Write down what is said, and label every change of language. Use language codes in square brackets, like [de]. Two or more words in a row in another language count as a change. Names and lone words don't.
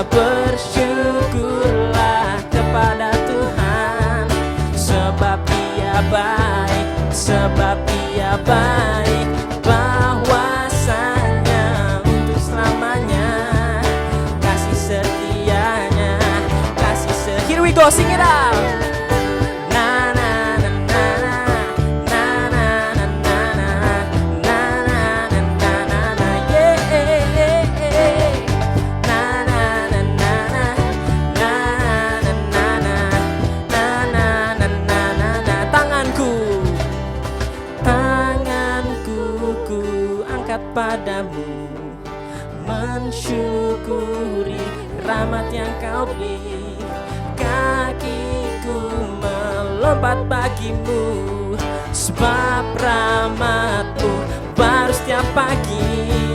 [id] Bersyukurlah kepada Tuhan, sebab Dia baik, sebab Dia baik, bahwasanya untuk selamanya. Kasih setianya, kasih setianya. [en] Here we go, sing it out. Na na na na na na na na na na na na na na yeah. Na na na na na na na na na na na. [id] Tanganku ku angkat padamu, mensyukuri rahmat yang Kau beri. Kakiku melompat bagimu, sebab rahmat-Mu baru setiap pagi.